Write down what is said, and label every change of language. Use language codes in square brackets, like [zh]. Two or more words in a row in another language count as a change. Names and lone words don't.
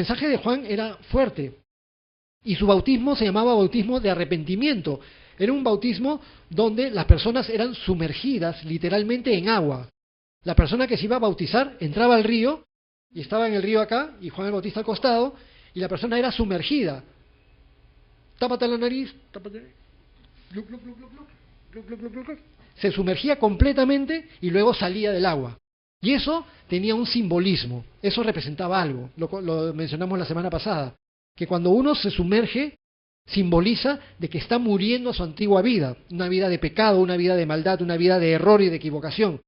[es] Entonces el mensaje de Juan era fuerte. Y su bautismo se llamaba bautismo de arrepentimiento. Era un bautismo donde las personas eran sumergidas literalmente en agua. La persona que se iba a bautizar entraba al río, y estaba en el río acá, y Juan el Bautista al costado, y la persona era sumergida. Tápate la nariz, tápate. Gluc, gluc, gluc, gluc, gluc, gluc, gluc, gluc, gluc. Se sumergía completamente y luego salía del agua. Y eso tenía un simbolismo, eso representaba algo, lo mencionamos la semana pasada, que cuando uno se sumerge, simboliza de que está muriendo a su antigua vida, una vida de pecado, una vida de maldad, una vida de error y de equivocación.